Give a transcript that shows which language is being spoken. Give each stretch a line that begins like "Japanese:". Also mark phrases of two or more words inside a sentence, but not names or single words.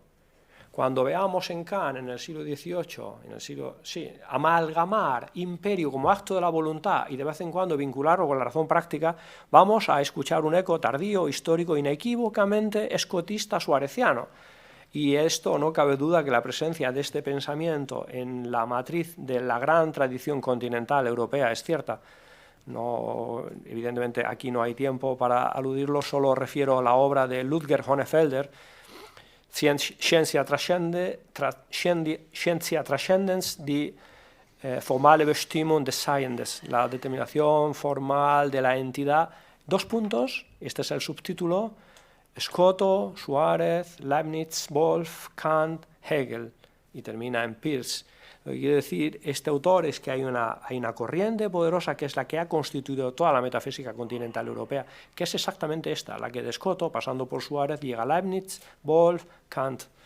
Spanish: Cuando veamos en Kant, en el siglo XVIII, amalgamar imperio como acto de la voluntad y de vez en cuando vincularlo con la razón práctica, vamos a escuchar un eco tardío, histórico, inequívocamente escotista suareciano. Y esto no cabe duda que la presencia de este pensamiento en la matriz de la gran tradición continental europea es cierta. No, evidentemente aquí no hay tiempo para aludirlo, solo refiero a la obra de Ludger Hohnefelder, Scientia Transcendens die formale Bestimmung des Seiendes, la determinación formal de la entidad. Dos puntos, este es el subtítulo: Scotto, Suárez, Leibniz, Wolff, Kant, Hegel, y termina en Peirce. Lo que quiere decir este autor es que hay una corriente poderosa que es la que ha constituido toda la metafísica continental europea, que es exactamente esta, la que de Scotto, pasando por Suárez, llega a Leibniz, Wolff, Kant.